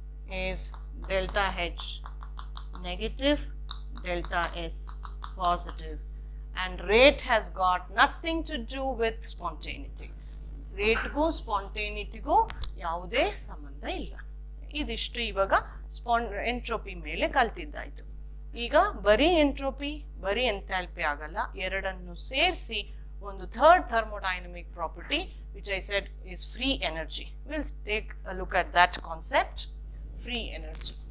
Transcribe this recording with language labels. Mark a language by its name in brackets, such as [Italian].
[English] is delta H negative, delta S positive, and rate has got nothing to do with spontaneity. [Kannada] Rate go spontaneity go ಯಾವುದೇ ಸಂಬಂಧ ಇಲ್ಲ. ಇದಿಷ್ಟು ಇವಾಗ entropy ಮೇಲೆ ಕಲ್ತಿದ್ದಾಯ್ತು. ಈಗ ಬರೀ ಎಂಟ್ರೋಪಿ, ಬರೀ ಎಂಥಾಲ್ಪಿ ಆಗಲ್ಲ, ಎರಡನ್ನು ಸೇರಿಸಿ ಒಂದು third [English] thermodynamic property which I said is free energy. [Kannada] We'll take a look at that concept, free energy.